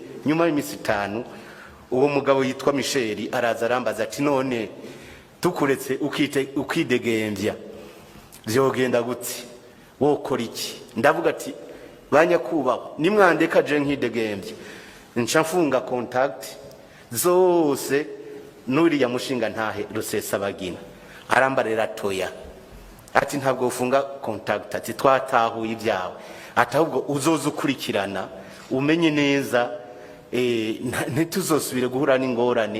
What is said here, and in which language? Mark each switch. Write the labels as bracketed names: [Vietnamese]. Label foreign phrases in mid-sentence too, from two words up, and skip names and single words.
[Rundi] Nyuma y'imisi 5 uwo mugabo yitwa Michel araza arambaza ati none tukuretse ukidegembya byogenda gute, wokora iki? Ndavuga ati banyakubaho nimwandeka je nkidegembye nca mfunga contact zose nuriya mushinga ntahe Rusesabagina. Arambarira toya, ati ntabwo ufunga contact, ati twatahuye ibyawe, ati ahubwo uzoza ukurikirana umenye neza ntituzosubire guhura n'ingorane.